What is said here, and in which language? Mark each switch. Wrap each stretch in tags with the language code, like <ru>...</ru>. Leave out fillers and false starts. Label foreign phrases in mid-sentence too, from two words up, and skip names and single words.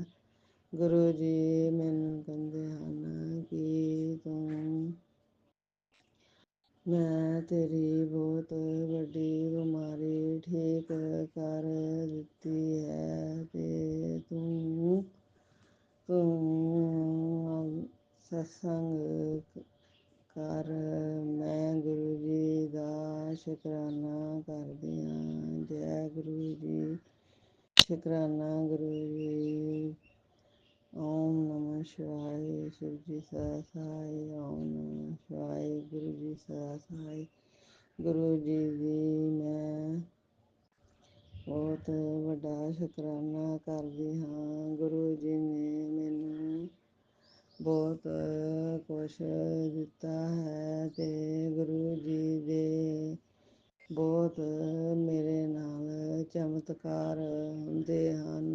<pa>ਗੁਰੂ ਜੀ ਮੈਨੂੰ ਕਹਿੰਦੇ ਹਨ ਕਿ ਤੂੰ ਮੈਂ ਤੇਰੀ ਬਹੁਤ ਵੱਡੀ ਬਿਮਾਰੀ ਠੀਕ ਕਰ ਦਿੱਤੀ ਹੈ ਤੇ ਤੂੰ ਸਤਸੰਗ ਕਰ। ਮੈਂ ਗੁਰੂ ਜੀ ਦਾ ਸ਼ੁਕਰਾਨਾ ਕਰਦੀ ਹਾਂ। ਜੈ ਗੁਰੂ ਜੀ। ਸ਼ੁਕਰਾਨਾ ਗੁਰੂ ਜੀ।</pa> <sa>ओम नमः शिवाय।</sa> <hi>शिव जी सदा सहाय।</hi> <sa>ओम नमः शिवाय।</sa> <hi>गुरु जी सदा सहाय।</hi> <pa>ਗੁਰੂ ਜੀ ਮੈਂ ਬਹੁਤ ਵੱਡਾ ਸ਼ੁਕਰਾਨਾ ਕਰਦੀ ਹਾਂ। ਗੁਰੂ ਜੀ ਨੇ ਮੈਨੂੰ ਬਹੁਤ ਕੁਛ ਦਿੱਤਾ ਹੈ ਤੇ ਗੁਰੂ ਜੀ ਦੇ ਬਹੁਤ ਮੇਰੇ ਨਾਲ ਚਮਤਕਾਰ ਹੁੰਦੇ ਹਨ।</pa>